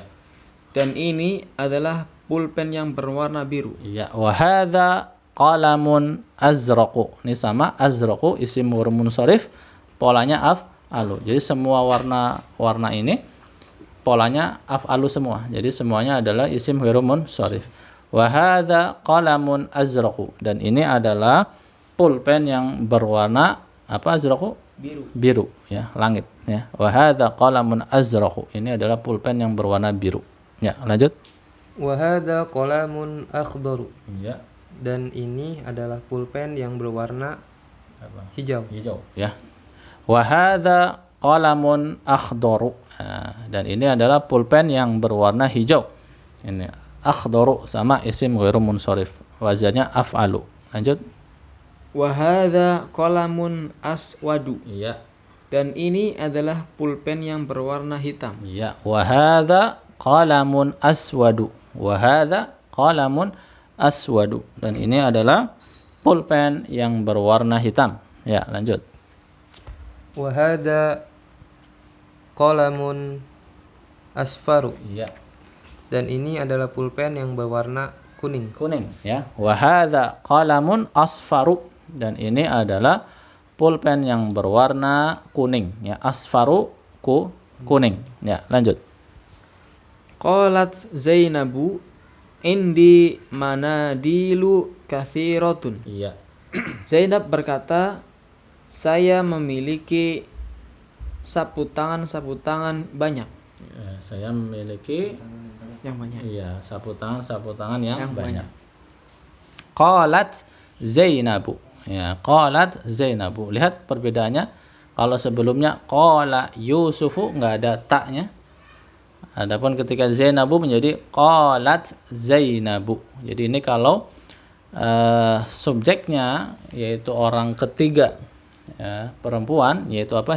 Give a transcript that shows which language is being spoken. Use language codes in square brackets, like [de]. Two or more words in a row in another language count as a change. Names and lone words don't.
[id] Dan ini adalah pulpen yang berwarna biru. [ar] Iya, wa hadza qalamun azraqu. [id] Ini sama azraqu [ar] isim hurumun sharif, [id] polanya af'alu. Jadi semua warna ini polanya af'alu semua. Jadi semuanya adalah [ar] isim hurumun sharif. Wa hadza qalamun azraqu, [id] dan ini adalah pulpen yang berwarna apa azraqu? Biru ya, langit ya. [ar] Wa hadza qalamun azraqu, [id] ini adalah pulpen yang berwarna biru. Ya, lanjut. [ar] Wa hadza qalamun akhdaru. [id] Iya. Dan ini adalah pulpen yang berwarna hijau. Hijau ya. [ar] Wa hadza qalamun akhdaru. [id] Nah, dan ini adalah pulpen yang berwarna hijau. Ini akhdaru sama [ar] isim ghairu munsharif. [id] Wazannya af'alu. Lanjut. [ar] Wa hadza qalamun aswadu. [id] Iya. Dan ini adalah pulpen yang berwarna hitam. Iya. [ar] Wa hadza qalamun aswadu. Wa hadza qalamun aswadu. [id] Dan ini adalah pulpen yang berwarna hitam. Ya, lanjut. [ar] Wa hadha qalamun asfaru. [id] Iya. Dan ini adalah pulpen yang berwarna kuning. Kuning, ya. [ar] Wa hadza qalamun asfaru. [id] Dan ini adalah pulpen yang berwarna kuning, ya. Asfaru kuning. Ya, lanjut. [ar] Qalat Zainabu indi manadilu kathiratun. [id] Iya. Zainab berkata, saya memiliki sapu tangan banyak. Ya, saya memiliki Yang banyak. iya, sapu tangan yang banyak. banyak. [ar] Qalat Zainabu. Ya, qalat Zainabu. [id] Lihat perbedaannya. Kalau sebelumnya qala Yusufu enggak ada taknya. Adapun ketika Zainabu menjadi qalat Zainabu. Jadi ini kalau subjeknya yaitu orang ketiga, ya, perempuan, yaitu apa?